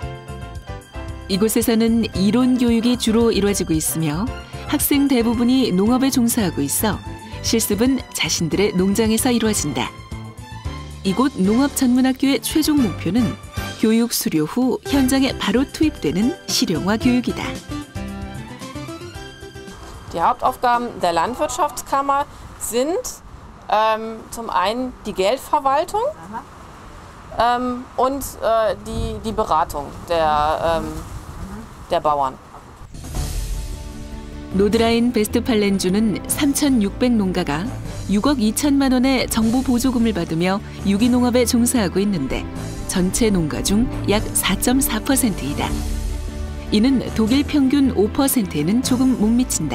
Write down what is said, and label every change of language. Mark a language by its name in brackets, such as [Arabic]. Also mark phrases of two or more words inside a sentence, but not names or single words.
[Korean] 이곳에서는 이론 교육이 주로 이루어지고 있으며 학생 대부분이 농업에 종사하고 있어 실습은 자신들의 농장에서 이루어진다. 이곳 농업전문학교의 최종 목표는 교육 수료 후 현장에 바로 투입되는 실용화 교육이다. [German] Die Hauptaufgaben der Landwirtschaftskammer sind zum einen die Geldverwaltung und die Beratung der Bauern. [Korean] 노드라인 베스트팔렌주는 3,600농가가 6억 2천만 원의 정부 보조금을 받으며 유기농업에 종사하고 있는데 전체 농가 중 약 4.4%이다. 이는 독일 평균 5%에는 조금 못 미친다.